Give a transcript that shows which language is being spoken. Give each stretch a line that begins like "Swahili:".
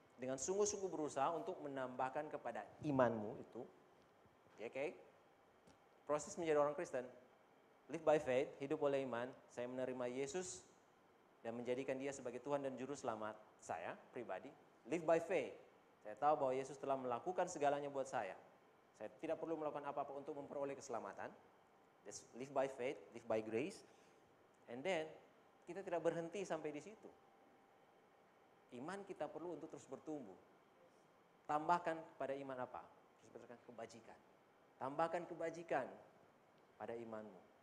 Indonesian: Dengan sungguh-sungguh berusaha untuk menambahkan kepada imanmu itu. Oke? Proses menjadi orang Kristen.
English: Live by faith,
Indonesian: hidup oleh iman. Saya menerima Yesus dan menjadikan Dia sebagai Tuhan dan Juru Selamat saya pribadi.
English: Live by faith.
Indonesian: Saya tahu bahwa Yesus telah melakukan segalanya buat saya. Saya tidak perlu melakukan apa-apa untuk memperoleh keselamatan.
English: Just live by faith, live by grace. And then,
Indonesian: kita tidak berhenti sampai di situ. Iman kita perlu untuk terus bertumbuh. Tambahkan pada iman apa? Terus berdasarkan kebajikan. Tambahkan kebajikan pada imanmu.